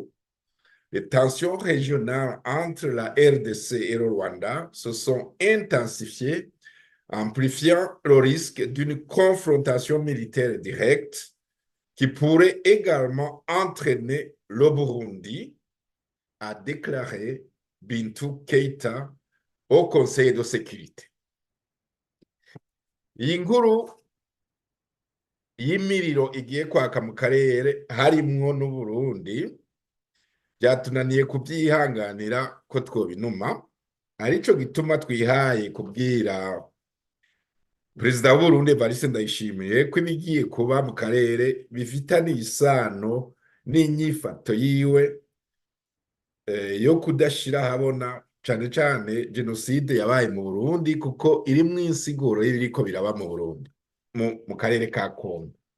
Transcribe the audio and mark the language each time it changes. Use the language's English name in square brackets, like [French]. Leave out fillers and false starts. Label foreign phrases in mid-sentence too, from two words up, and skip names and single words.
[French] Les tensions régionales entre la RDC et le Rwanda se sont intensifiées, amplifiant le risque d'une confrontation militaire directe qui pourrait également entraîner le Burundi, a déclaré Bintou Keïta au Conseil de sécurité. [Rundi] Iyi nkuru y'imiriro igiye kwaka mu karere harimwo n'Uburundi byatunaniye kubyihanganira ko twobinuma, arico gituma twihaye kubwira Perezida w'Uburundi Evariste Ndayishimiye ko ibigiye kuba mu karere bifitaniye isano n'inyifato yiwe yo kudashira habona cane cane jenoside yabaye mu Burundi, kuko irimwo insiguro y'ibiriko biraba mu Burundi mu karere ka Congo.